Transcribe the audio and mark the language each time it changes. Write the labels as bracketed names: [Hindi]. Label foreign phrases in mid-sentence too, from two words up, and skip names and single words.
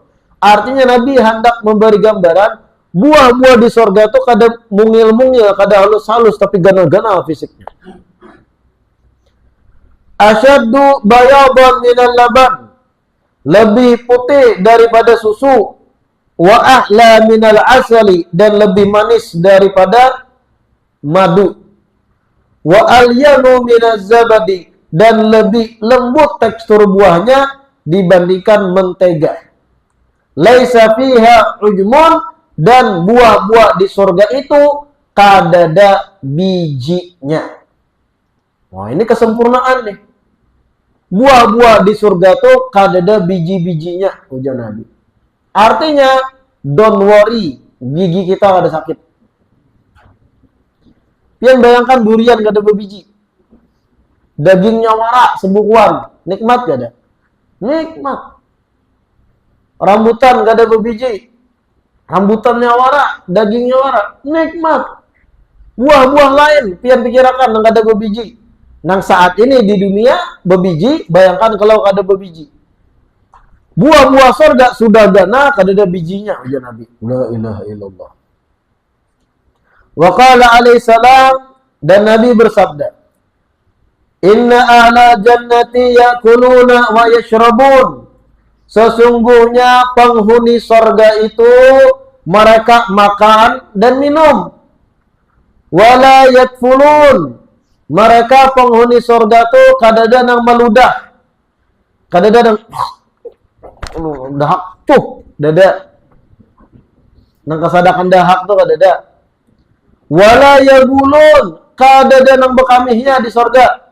[Banjar] Artinya Nabi hendak memberi gambaran buah-buah di sorga itu kada mungil-mungil, kada halus-halus, tapi gana-gana fisiknya. [Arabic] Asyaddu bayadan minal laban, [Banjar] lebih putih daripada susu. [Arabic] Wa ahla minal asali, [Banjar] dan lebih manis daripada madu. [Arabic] Wa alyanu minaz zabadi, [Banjar] dan lebih lembut tekstur buahnya dibandingkan mentega. [Arabic] Laisa fiha ujmun, [Banjar] dan buah-buah di surga itu kadada bijinya. Wah, ini kesempurnaan nih. Buah-buah di surga tuh kadada biji-bijinya, ujar Nabi. Artinya, [English] don't worry, [Banjar] gigi kita kada sakit. Pian bayangkan durian kada berbiji. Dagingnya warak, sebukuan, nikmat kada? Nikmat. Rambutan kada berbiji. Rambutannya warak, dagingnya warak, nikmat. Buah-buah lain, pian pikirakan yang kada berbiji. Nang saat ini di dunia berbiji, bayangkan kalau kada berbiji. Buah-buah surga sudah gana kada ada bijinya, ujar Nabi. [Arabic] La ilaha illallah. Wa qala alaihi salam, [Banjar] dan Nabi bersabda, [Arabic] inna ahla jannati yakuluna wa yashrabun. [Banjar] Sesungguhnya penghuni surga itu mereka makan dan minum. [Arabic] Wala yatfulun. [Banjar] Mereka penghuni surga tu kadada nang meludah. Kadada nang dahak tuh, dada. Nang kesadakan dahak tu kadada. [Arabic] Wala yabulun, [Banjar] kadada nang bekamihnya di sorga.